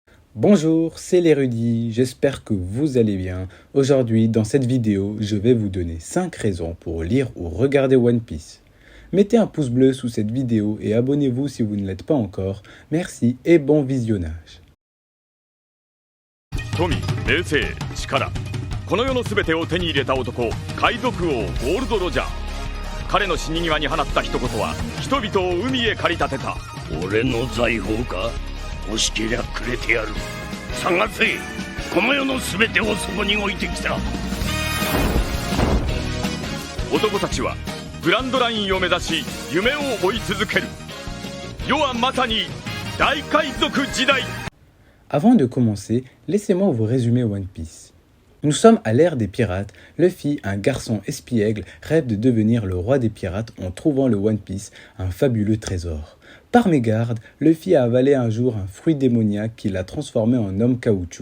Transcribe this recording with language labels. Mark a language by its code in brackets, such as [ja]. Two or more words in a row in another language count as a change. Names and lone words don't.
[fr] Bonjour, c'est l'érudit, j'espère que vous allez bien. Aujourd'hui, dans cette vidéo, je vais vous donner 5 raisons pour lire ou regarder One Piece. Mettez un pouce bleu sous cette vidéo et abonnez-vous si vous ne l'êtes pas encore. Merci et bon visionnage. [ja] 富、名声、力、この世の全てを手に入れた男、海賊王ゴールド・ロジャー。彼の死に際に放った一言は人々を海へ駆り立てた。俺の財宝か？欲しけりゃくれてやる。探せ、この世の全てをそこに置いてきた。男たちはグランドラインを目指し夢を追い続ける。世はまさに大海賊時代。 [fr] Avant de commencer, laissez-moi vous résumer One Piece. Nous sommes à l'ère des pirates. Luffy, un garçon espiègle, rêve de devenir le roi des pirates en trouvant le One Piece, un fabuleux trésor. Par mégarde, Luffy a avalé un jour un fruit démoniaque qui l'a transformé en homme caoutchouc.